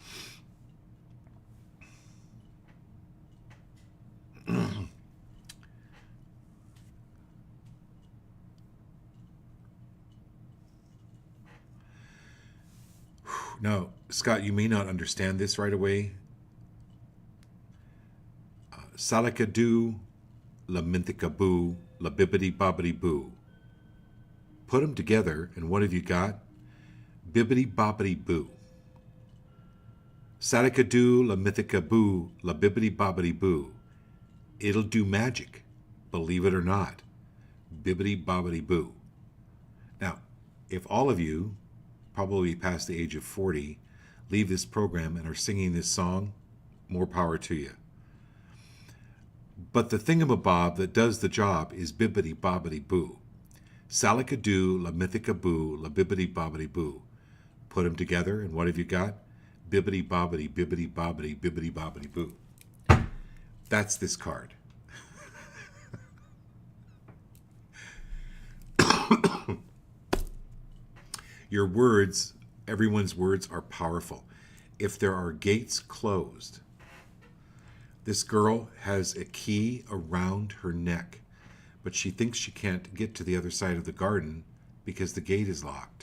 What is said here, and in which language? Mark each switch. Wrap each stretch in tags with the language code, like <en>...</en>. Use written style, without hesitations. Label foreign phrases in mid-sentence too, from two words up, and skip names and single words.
<en>Now, Scott, you may not understand this right away. Salakadu, la minthica boo, la bibbidi bobbidi boo. Put them together, and what have you got? Bibbidi bobbidi boo. Salakadu, la mythica boo, la bibbidi bobbidi boo. It'll do magic, believe it or not. Bibbidi bobbidi boo. Now, if all of you, probably past the age of 40, leave this program and are singing this song, more power to you. But the thingamabob that does the job is bibbidi bobbidi boo. Salakadoo, la mythica boo, la bibbidi bobbidi boo. Put them together, and what have you got? Bibbidi bobbidi, bibbidi bobbidi, bibbidi bobbidi boo. That's this card. Your words, everyone's words are powerful. If there are gates closed, this girl has a key around her neck, but she thinks she can't get to the other side of the garden because the gate is locked.</en>